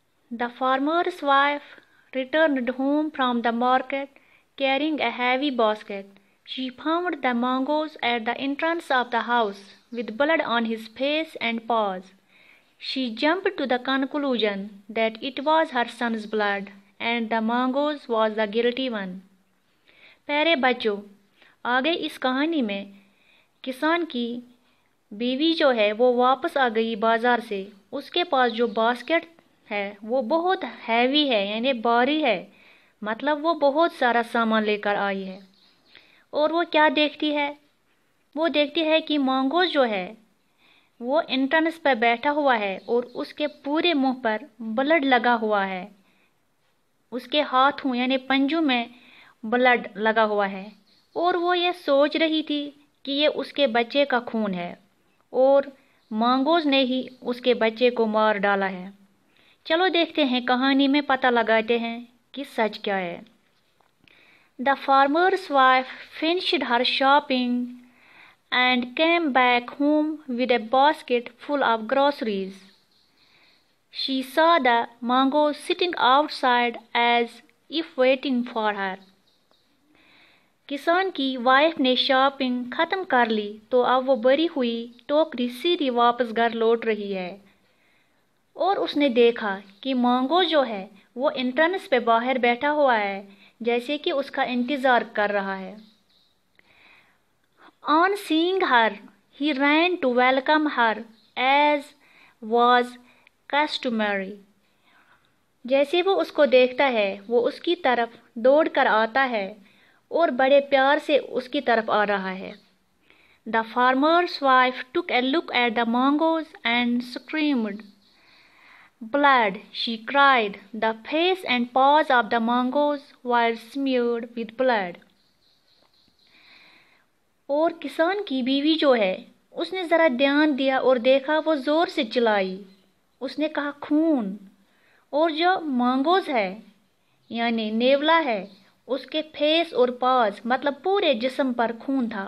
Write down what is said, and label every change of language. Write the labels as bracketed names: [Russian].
[English] The farmer's wife returned home from the market carrying a heavy basket. She found the mongoose at the entrance of the house with blood on his face and paws. She jumped to the conclusion that it was her son's blood and the mongoose was the guilty one. [Hindi] प्यारे बच्चों, आगे इस कहानी में किसान की बीवी जो है वो वापस आ गई बाजार से। उसके पास जो बास्केट है वो बहुत हैवी है, यानी भारी है, मतलब वो बहुत सारा सामान लेकर आई है। और वो क्या देखती है? वो देखती है कि मंगोज़ जो है वो एंट्रेंस पर बैठा हुआ है और उसके पूरे मुंह पर ब्लड लगा हुआ है। उसके हाथों यानी पंजों में ब्लड लगा हुआ है और वो ये सोच रही थी कि ये उसके बच्चे का खून है और मंगोज़ ने ही उसके बच्चे को मार डाला है। चलो देखते हैं, कहानी में पता लगाते हैं कि सच क्या है। [English] The farmer's wife finished her shopping and came back home with a basket full of groceries. She saw the mongoose sitting outside as if waiting for her. [Hindi] किसान की वाइफ ने शॉपिंग ख़त्म कर ली तो अब वो भरी हुई टोकरी सीधी वापस घर लौट रही है और उसने देखा कि मंगोज़ जो है वो एंट्रेंस पे बाहर बैठा हुआ है, जैसे कि उसका इंतज़ार कर रहा है। [English] On seeing her, he ran to welcome her as was customary. [Hindi] जैसे वो उसको देखता है वो उसकी तरफ दौड़ कर आता है और बड़े प्यार से उसकी तरफ आ रहा है। [English] The farmer's wife took a look at the mongoose and screamed. Blood, she cried. The face and paws of the mongoose were smeared with blood. [Hindi] और किसान की बीवी जो है उसने ज़रा ध्यान दिया और देखा, वो ज़ोर से चिल्लाई। उसने कहा खून। और जो मंगोज़ है यानी नेवला है, उसके फेस और पाज मतलब पूरे जिस्म पर खून था।